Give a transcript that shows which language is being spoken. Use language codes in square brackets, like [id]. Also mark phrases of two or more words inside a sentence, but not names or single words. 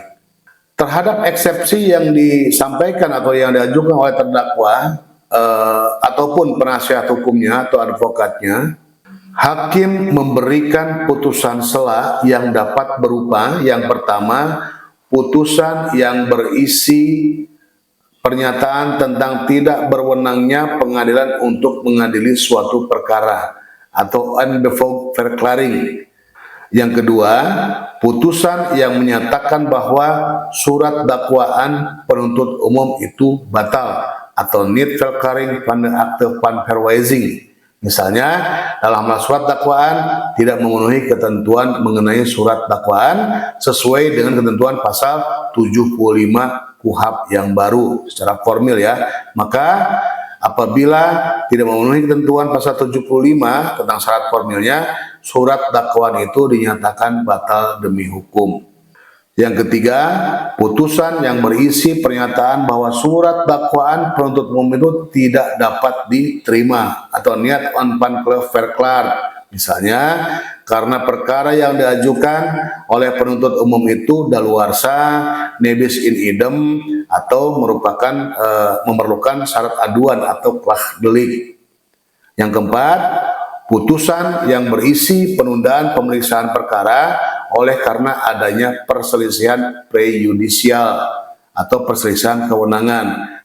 [id] Terhadap eksepsi yang disampaikan atau yang diajukan oleh terdakwa ataupun penasihat hukumnya atau advokatnya, hakim memberikan putusan sela yang dapat berupa yang pertama, putusan yang berisi pernyataan tentang tidak berwenangnya pengadilan untuk mengadili suatu perkara atau [nl] undefault verklaring. [id] Yang kedua, putusan yang menyatakan bahwa surat dakwaan penuntut umum itu batal atau [nl] niet verklaring van de akte van verwijzing. [id] Misalnya dalam surat dakwaan tidak memenuhi ketentuan mengenai surat dakwaan sesuai dengan ketentuan pasal 75 KUHP yang baru secara formil ya, maka apabila tidak memenuhi ketentuan pasal 75 tentang syarat formilnya, surat dakwaan itu dinyatakan batal demi hukum. Yang ketiga, putusan yang berisi pernyataan bahwa surat dakwaan penuntut umum itu tidak dapat diterima atau [nl] niet van verklaar. [id] Misalnya, karena perkara yang diajukan oleh penuntut umum itu daluarsa, [la] nebis in idem, [id] atau memerlukan syarat aduan atau klah delik. Yang keempat, putusan yang berisi penundaan pemeriksaan perkara oleh karena adanya perselisihan prejudisial atau perselisihan kewenangan.